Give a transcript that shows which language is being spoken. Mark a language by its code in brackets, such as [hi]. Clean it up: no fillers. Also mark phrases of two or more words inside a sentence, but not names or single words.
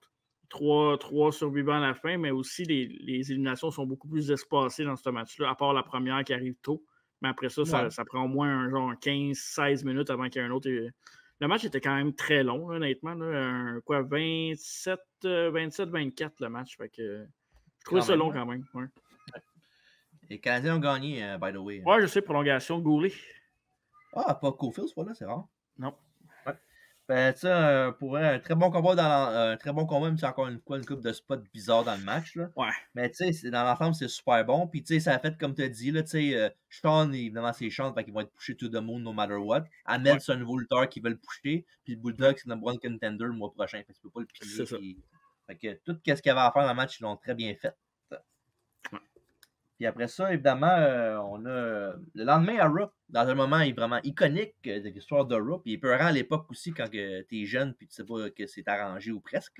[fr] Trois survivants à la fin, mais aussi les éliminations sont beaucoup plus espacées dans ce match-là, à part la première qui arrive tôt. Mais après ça, ça prend au moins un genre 15-16 minutes avant qu'il y ait un autre. Le match était quand même très long, honnêtement. Là, 27-24 le match. Fait que, je trouvais ça long quand même. Ouais. Les Canadiens ont gagné, [en] by the way. [fr] Ouais, je sais, prolongation, Goulet. Ah, pas Cofield, ce fois-là, c'est rare. Non. Ben, ça, pour un très bon combat même si encore une fois une couple de spots bizarres dans le match. Là. Ouais. Mais tu sais, dans l'ensemble, c'est super bon. Puis tu sais, ça a fait comme tu as dit, là, tu sais, Sean, évidemment, c'est Sean, fait qu'ils vont être pushés [en] to the moon no matter what. [fr] Ahmed, c'est un nouveau lutteur qui veut le pusher. Puis le Bulldog, c'est le [en] number one contender [fr] le mois prochain. Fait que tu peux pas le piller. C'est ça. Fait que tout ce qu'il y avait à faire dans le match, ils l'ont très bien fait. Puis après ça, évidemment, on a le lendemain à Raw, dans un moment vraiment iconique de l'histoire de Raw. Puis il peut rendre à l'époque aussi quand tu es jeune puis tu sais pas que c'est arrangé ou presque.